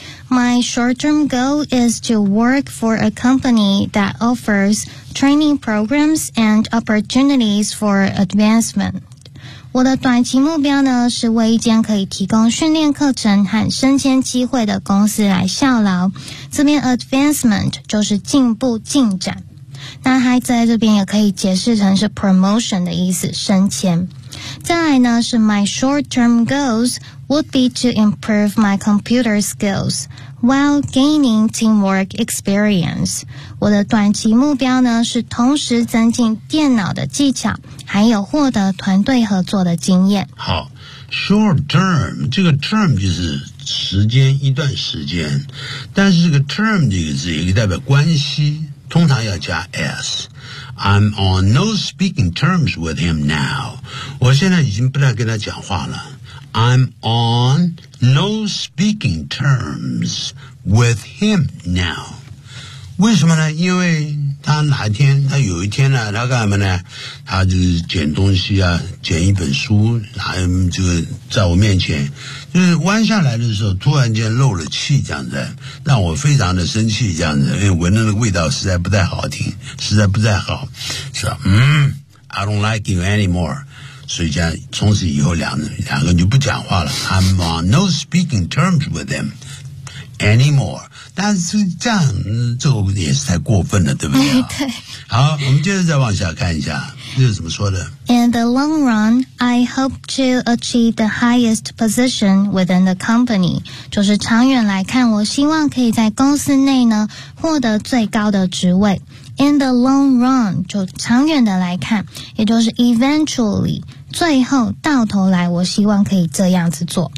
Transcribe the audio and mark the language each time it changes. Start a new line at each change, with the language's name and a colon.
English: My short-term goal is to work for a company that offers training programs and opportunities for advancement.
Chinese: 我的短期目标呢，是为一间可以提供训练课程和升迁机会的公司来效劳。这边 advancement 就是进步进展。那还在这边也可以解释成是 promotion 的意思，升迁。再来呢，是
English: my short-term goals would be to improve my computer skills while gaining teamwork experience.
Chinese: 我的短期目标呢，是同时增进电脑的技巧，还有获得团队合作的经验。好， short-term， 这个 term 就是时间，一段时间。但是这个 term 这个字也可以代表关系，通常要加 s。
English: I'm on no speaking terms with him now.
Chinese: 我现在已经不再跟他讲话了。
English: I'm on no speaking terms with him now.
Chinese: 为什么呢？因为他哪天，他有一天呢，他干什么呢？他就是捡东西啊，捡一本书，还这个在我面前，就是弯下来的时候，突然间漏了气，这样子，让我非常的生气，这样子，因为闻的那个味道实在不太好听，实在不太好，说
English: I don't like you anymore，
Chinese: 所以这样从此以后两个就不讲话了。
English: I'm on no speaking terms with them anymore。
Chinese: 但是这样这也是太过分了，对不对？对。好，我们接着再往下看一下，这是怎么说的。
English: In the long run, I hope to achieve the highest position within the company.
Chinese: 就是长远来看，我希望可以在公司内呢获得最高的职位。
English: In the long run,
Chinese: 就长远的来看，也就是 eventually。最后到头来，我希望可以这样子做。